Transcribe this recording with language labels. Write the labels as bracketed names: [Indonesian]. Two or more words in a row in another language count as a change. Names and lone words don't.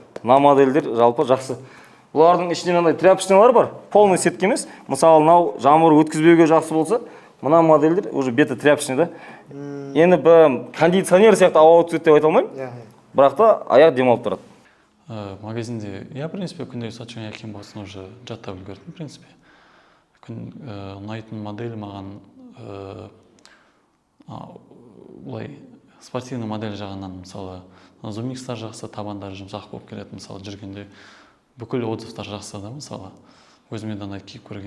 [Kazakh] Мына модельдер жалпы жақсы. Бұлардың ішінен андай тряпочныйлар бар, полный сетке емес. Мысалы, мынау жамбыр өткізбеуге жақсы болса, мына модельдер уже беті тряпочный да. Енді кондиционер сияқты ауа өткізеді деп айта алмаймын. Бірақ та аяқ демалып тұрады. Магазинде [Russian] я в принципе [Kazakh] күнде сатчың аяқ киім болсын уже жаттап үлгердім [Russian] в принципе. [Kazakh] Ұнайтын модель маған былай спортивный модель жағынан мысалы зумикстар жақсы, табандары жұмсақ болып келеді, мысалы жүргенде бүкіл отзывтар жақсы да, мысалы өзіме де ұнайды киіп көрген.